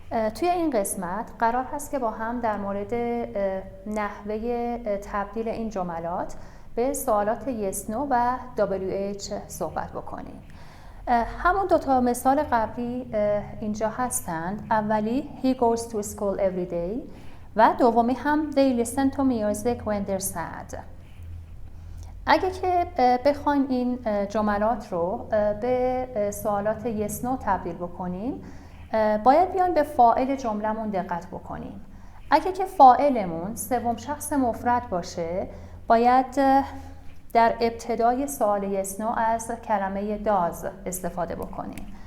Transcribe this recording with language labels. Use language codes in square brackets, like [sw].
[fa] توی این قسمت قرار هست که با هم در مورد نحوه تبدیل این جملات به سوالات yes no و WH صحبت بکنیم. همون دوتا مثال قبلی اینجا هستند. اولی [en] he goes to school every day [fa] و دومی هم [en] they listen to music when they're sad. [fa] اگه که بخوایم این جملات رو به سوالات yes no تبدیل بکنیم، باید بیایم به فاعل جملمون دقت بکنیم. اگه که فاعلمون سوم شخص مفرد باشه، باید در ابتدای سوال yes no از کلمه does استفاده بکنیم.